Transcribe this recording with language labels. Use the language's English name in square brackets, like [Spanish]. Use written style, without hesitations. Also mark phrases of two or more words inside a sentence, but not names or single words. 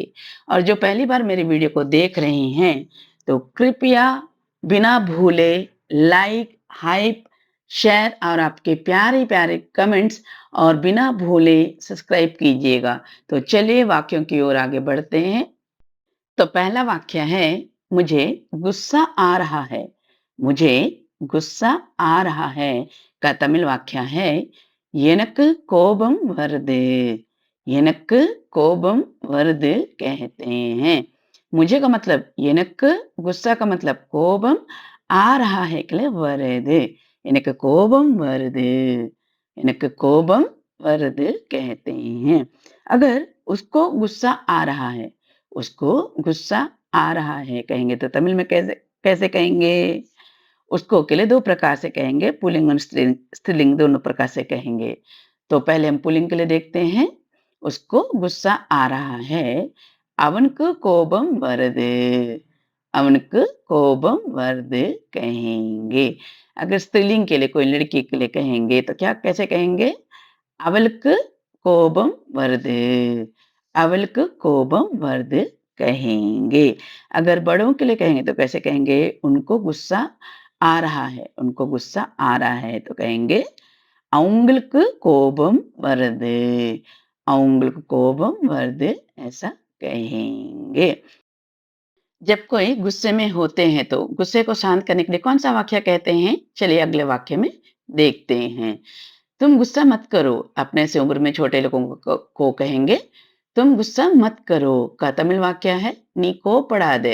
[Hindi] और जो पहली बार मेरी वीडियो को देख रहे हैं, तो कृपया बिना भूले लाइक, हाइप, शेयर और आपके प्यारे-प्यारे कमेंट्स और बिना भूले सब्सक्राइब कीजिएगा। तो चलिए वाक्यों की ओर आगे बढ़ते हैं। तो पहला वाक्य है, मुझे गुस्सा आ रहा है। मुझे गुस्सा आ रहा है का तमिल वाक्य है, [Tamil] எனக்கு கோபம் வருது। எனக்கு கோபம் வருது [Hindi] कहते हैं। [Tamil] मुझे का मतलब எனக்கு, गुस्सा का मतलब कोबम, आ रहा है के लिए வருது। எனக்கு கோபம் வருது। எனக்கு கோபம் வருது [Hindi] कहते हैं। अगर उसको गुस्सा आ रहा है, उसको गुस्सा आ रहा है कहेंगे तो तमिल में कैसे कैसे कहेंगे? उसको के लिए 2 प्रकार से कहेंगे, पुल्लिंग और स्त्रीलिंग दोनों प्रकार से कहेंगे। तो पहले हम पुल्लिंग के लिए देखते हैं। उसको गुस्सा आ रहा है, [Tamil] அவனுக்கு கோபம் வருது। அவனுக்கு கோபம் வருது कहेंगे। [Hindi] अगर स्त्रीलिंग के लिए कोई लड़की के लिए कहेंगे तो क्या कैसे कहेंगे? [Tamil] அவளுக்கு கோபம் வருது। அவளுக்கு கோபம் வருது कहेंगे। [Hindi] अगर बड़ों के लिए कहेंगे तो कैसे कहेंगे? उनको गुस्सा आ रहा है, उनको गुस्सा आ रहा है तो कहेंगे [Tamil] அவங்களுக்கு கோபம் வருது। அவங்களுக்கு கோபம் வருது [Hindi] ऐसा कहेंगे। जब कोई गुस्से में होते हैं तो गुस्से को शांत करने के लिए कौन-सा वाक्य कहते हैं? चलिए अगले वाक्य में देखते हैं। तुम गुस्सा मत करो, अपने से उम्र में छोटे लोगों को कहेंगे। तुम गुस्सा मत करो का तमिल वाक्य है, [Tamil] நீ கோ படா தே।